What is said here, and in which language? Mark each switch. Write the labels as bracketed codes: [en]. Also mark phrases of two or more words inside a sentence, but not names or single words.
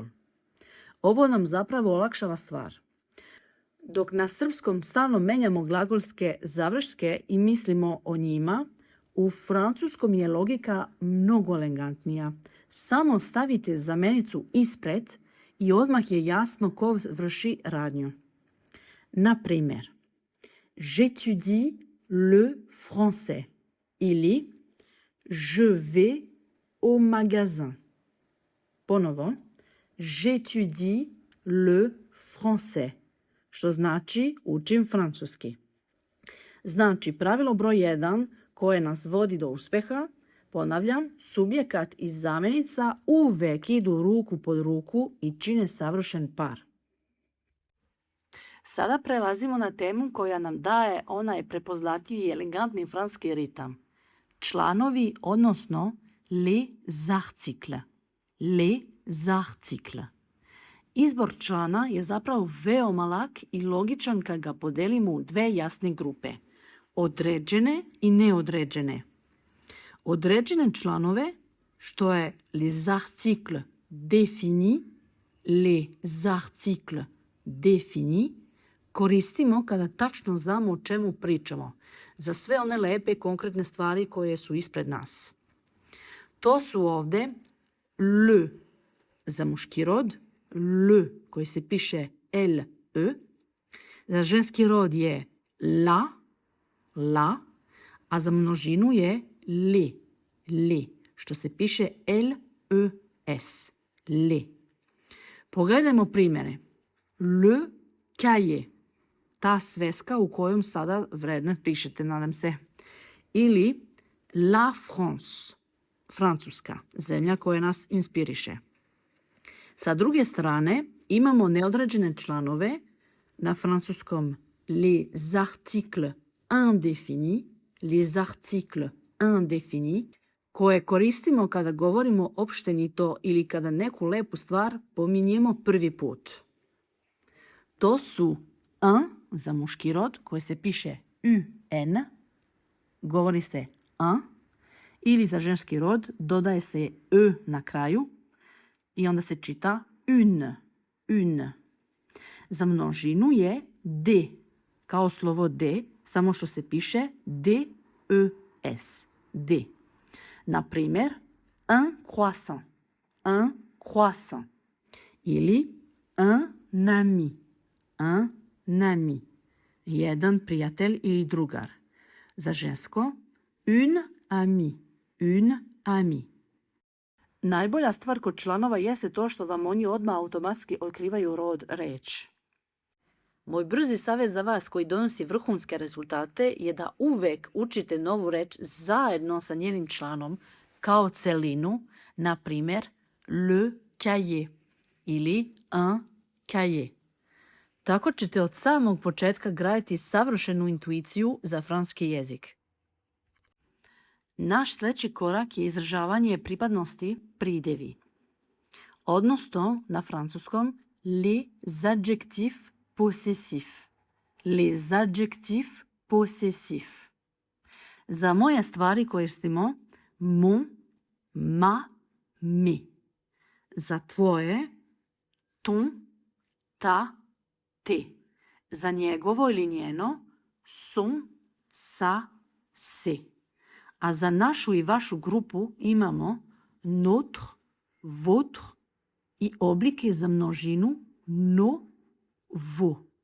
[sr] Ovo nam zapravo olakšava stvar. Dok na srpskom stalno menjamo glagolske završke i mislimo o njima, u francuskom je logika mnogo elegantnija. Samo stavite zamjenicu ispred i odmah je jasno ko vrši radnju. Na primjer, [fr] j'étudie le français ili je vais au magasin. Ponovo, j'étudie le français, [sr] što znači učim francuski. Znači, pravilo broj 1 koje nas vodi do uspjeha, ponavljam, subjekat i zamjenica uvek idu ruku pod ruku i čine savršen par. Sada prelazimo na temu koja nam daje onaj prepoznatljivi i elegantni francuski ritam. Članovi, odnosno [fr] les articles. Les articles. [sr] Izbor člana je zapravo veoma lak i logičan kad ga podelimo u 2 jasne grupe. Određene i neodređene. Određene članove, što je [fr] les articles définis, [sr] koristimo kada tačno znamo o čemu pričamo, za sve one lepe konkretne stvari koje su ispred nas. To su ovdje le za muški rod, le koji se piše le, za ženski rod je la, a za množinu je le, što se piše les, le. Pogledajmo primjere. [fr] Le cahier, [sr] ta sveska u kojom sada vredno pišete, nadam se. Ili la France, Francuska, zemlja koja nas inspiriše. Sa druge strane imamo neodređene članove, na francuskom [fr] les articles indéfinis, [sr] koje koristimo kada govorimo opštenito ili kada neku lepu stvar pominjemo prvi put. To su un za muški rod koji se piše un, govori se un, ili za ženski rod dodaje se e na kraju i onda se čita une. Za množinu je d, kao slovo d, samo što se piše d. Na primjer, [fr] un croissant ili un ami, [sr] jedan prijatelj ili drugar. Za žensko, [fr] une ami. Une amie. [sr] Najbolja stvar kod članova jeste to što vam oni odmah automatski otkrivaju rod reči. Moj brzi savjet za vas koji donosi vrhunske rezultate je da uvek učite novu reč zajedno sa njenim članom kao celinu, na primjer [fr] le cahier [sr] ili [fr] un cahier. [sr] Tako ćete od samog početka graditi savršenu intuiciju za francuski jezik. Naš sljedeći korak je izražavanje pripadnosti pridjevi, odnosno na francuskom [fr] les adjectifs possessifs. Les adjectifs possessifs. [sr] Za moje stvari koristimo [fr] mon, ma, mes. [sr] Za tvoje [fr] ton, ta, te. [sr] Za njegovo ili njeno [fr] son, sa, se. [sr] A za našu i vašu grupu imamo [fr] notre, votre [sr] i oblike za množinu [fr] no, vo.